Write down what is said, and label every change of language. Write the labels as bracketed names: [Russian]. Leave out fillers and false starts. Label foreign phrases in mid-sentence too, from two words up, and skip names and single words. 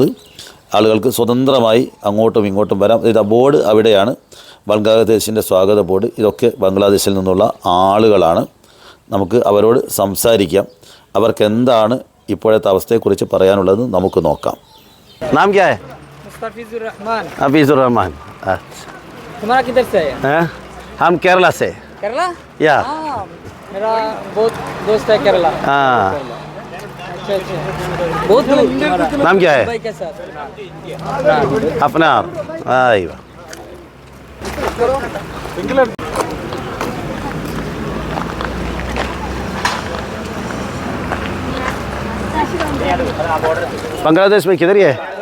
[Malayalam] ആളുകൾക്ക് സ്വതന്ത്രമായി അങ്ങോട്ടും ഇങ്ങോട്ടും വരാം. ബോർഡ് അവിടെയാണ്, ബാംഗ്ലാദേശിൻ്റെ സ്വാഗത ബോർഡ്. ഇതൊക്കെ ബാംഗ്ലാദേശിൽ നിന്നുള്ള ആളുകളാണ്. നമുക്ക് അവരോട് സംസാരിക്കാം. അവർക്ക് എന്താണ് ഇപ്പോഴത്തെ അവസ്ഥയെക്കുറിച്ച് പറയാനുള്ളത് നമുക്ക് നോക്കാം. [Hindi] नाम क्या है? मुस्तफिजुर रहमान. हफीजुर रहमान. तुम्हारा किधर से है? हम केरला से. केरला? या मेरा बहुत दोस्त है केरला. हाँ. अच्छा अच्छा. बहुत दूर. नाम क्या है? भाई के साथ. अपना आइए. बांग्लादेश में किधर है?